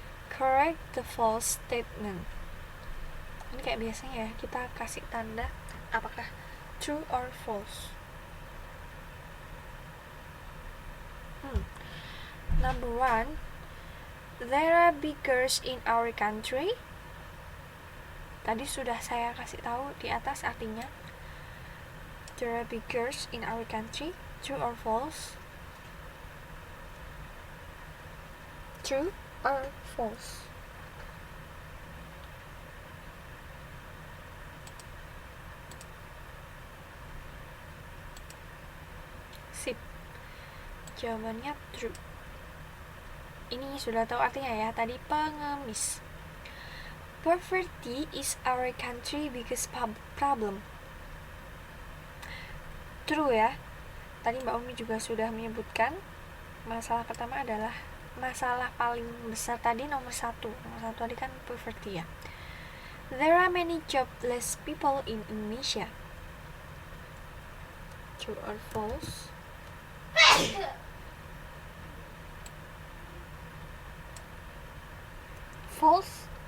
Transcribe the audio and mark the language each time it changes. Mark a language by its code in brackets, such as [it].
[en] Correct the false statement. [id] Ini kayak biasanya ya, kita kasih tanda apakah [en] true or false. Number 1, there are beggars in our country. [id] Tadi sudah saya kasih tahu di atas artinya. [en] There are beggars in our country. True or false? True or false? [id] Sip. Jawabannya true. Ini sudah tahu artinya ya, tadi pengemis. [en] Poverty is our country biggest problem. True ya. [id] tadi Mbak Umi juga sudah menyebutkan, masalah pertama adalah masalah paling besar tadi nomor satu tadi kan poverty ya. [en] There are many jobless people in Indonesia. True or false? False?